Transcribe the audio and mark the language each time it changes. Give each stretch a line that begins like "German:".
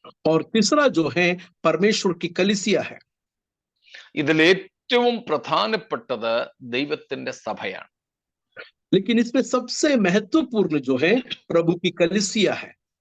Hindi: और तीसरा जो है परमेश्वर की कलीसिया है.
Malayalam: ഇതിൽ ഏറ്റവും പ്രധാനപ്പെട്ടത് ദൈവത്തിന്റെ സഭയാണ്.
Hindi: लेकिन इसमें सबसे महत्वपूर्ण जो है प्रभु की कलीसिया है.